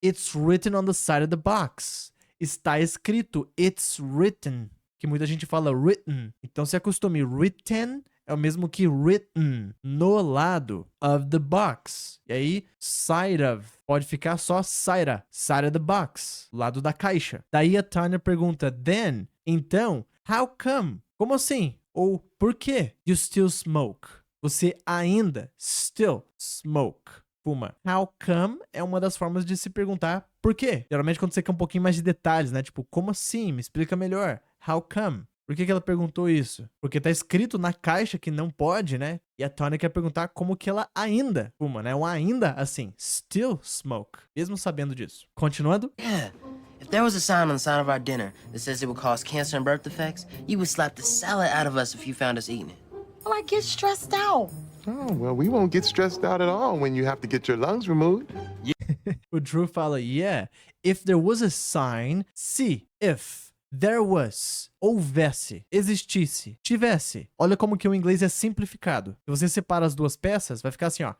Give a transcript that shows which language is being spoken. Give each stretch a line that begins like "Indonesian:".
English: It's written on the side of the box.
Portuguese: Está escrito,
English: it's written.
Portuguese: Que muita gente fala written. Então se acostume, written é o mesmo que written, no lado of the box. E aí, side of, pode ficar só side of the box, lado da caixa. Daí a Tanya pergunta, then, então, how come? Como assim? Ou por que
English: you still smoke?
Portuguese: Você ainda still smoke. Fuma. How come é uma das formas de se perguntar por quê. Geralmente quando você quer um pouquinho mais de detalhes, né? Tipo, como assim? Me explica melhor. How come? Por que ela perguntou isso? Porque tá escrito na caixa que não pode, né? E a Tony quer perguntar como que ela ainda fuma, né? Ou ainda assim, still smoke. Mesmo sabendo disso. Continuando.
English: Yeah. If there was a sign on the side of our dinner that says it would cause cancer and birth defects, you would slap the salad out of us if you found us eating it. Well, I get stressed out. Oh, well, we won't get stressed out at all when you have to get your lungs removed.
Portuguese: O Drew fala,
English: yeah, if there was a sign,
Portuguese: se, if, there was, houvesse, existisse, tivesse. Olha como que o inglês é simplificado. Se você separa as duas peças, vai ficar assim, ó.